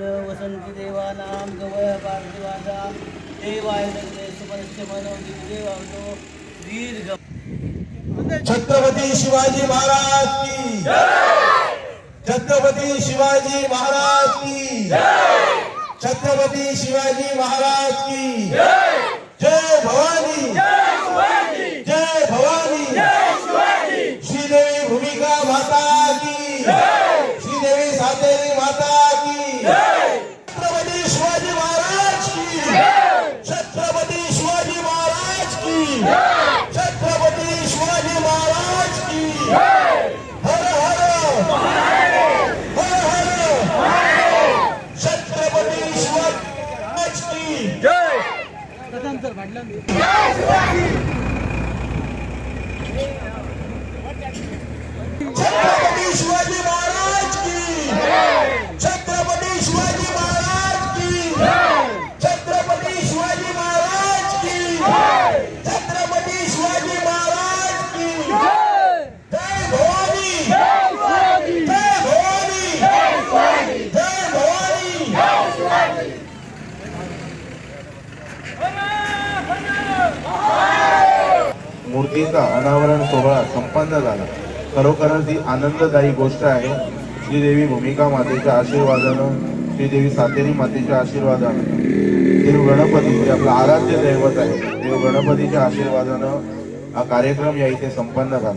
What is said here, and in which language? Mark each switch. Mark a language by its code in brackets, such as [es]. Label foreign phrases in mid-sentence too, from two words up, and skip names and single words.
[mr] वसन्ति देवानां गवय पार्थिवादा देवाय दग्धे सुपरस्य मनो देवावतो दीर्घ। छत्रपती शिवाजी महाराज की जय। छत्रपती शिवाजी महाराज की जय। छत्रपती शिवाजी महाराज की जय। जय भवानी जय शिवाजी। जय भवानी जय शिवाजी। श्रीदेवी भूमिका माता की जय। श्रीदेवी सातेरी माता की जय। छत्रपती शिवाजी महाराज की जय। छत्रपती शिवाजी महाराज की जय। छत्रपती शिवाजी महाराज की जय। हर हर महादेव। हर हर महादेव। छत्रपती शिवाजी महाराज की जय। जय शिवाजी। छत्रपती शिवाजी महाराज की छत्रपती शिवाजी महाराज की छत्रपती शिवाजी महाराज की छत्रपती शिवाजी महाराज की जय भवानी जय भवानी जय भवानी जय भवानी। मूर्तीचा अनावरण सोहळा संपन्न झाला। खरोखरच ही आनंददायी गोष्ट आहे। श्रीदेवी भूमिका मातेच्या आशीर्वादानं, श्रीदेवी सातेरी मातेच्या आशीर्वादानं, देव गणपती जे आपलं आराध्य दैवत आहे, देव गणपतीच्या आशीर्वादानं हा कार्यक्रम या इथे संपन्न झाला।